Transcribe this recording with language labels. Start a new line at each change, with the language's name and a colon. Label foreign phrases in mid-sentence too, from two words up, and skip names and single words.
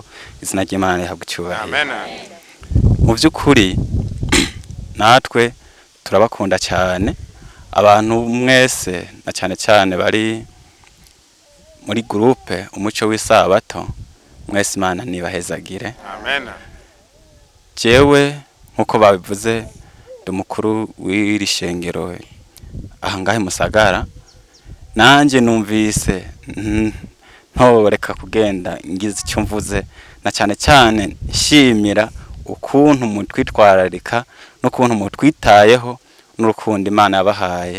Kinyarwanda: Izina ry'Imana rihabwa icyubahiro. Amen. Mu by'ukuri natwe turabakunda cyane abantu mwese, na cyane bari muri groupe umucyo w'isabato, mwese Imana nibahezagire. Amen.
Rundi: Jewe nkuko babivuze ndi mukuru w'iri shengero ahangahe Musagara, nanje numvise ntoreka kugenda ngize icyo mvuze, na cyane nshimira ukuntu mutwitwararika n'ukuntu mutwitayeho n'urukundo Imana yabahaye.